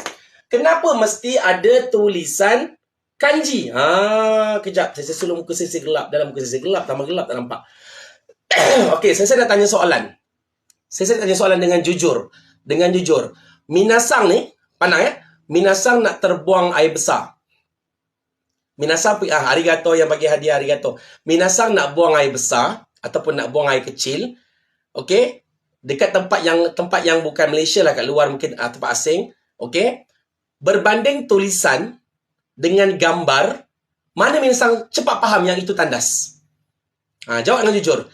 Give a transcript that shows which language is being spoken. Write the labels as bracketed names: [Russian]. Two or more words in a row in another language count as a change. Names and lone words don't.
[Malay] Kenapa mesti ada tulisan kanji? Kejap. Saya sulung muka saya gelap. Dalam muka saya gelap. Tambah gelap tak nampak. Okey, saya dah tanya soalan. Saya tanya soalan dengan jujur. Minasang ni, pandang ya. Minasang nak terbuang air besar. Minasang, arigato yang bagi hadiah, arigato. Minasang nak buang air besar ataupun nak buang air kecil. Okey. Dekat tempat yang bukan Malaysia lah, kat luar mungkin tempat asing. Okey. Berbanding tulisan dengan gambar, mana minasang cepat faham yang itu tandas? Jawab dengan jujur.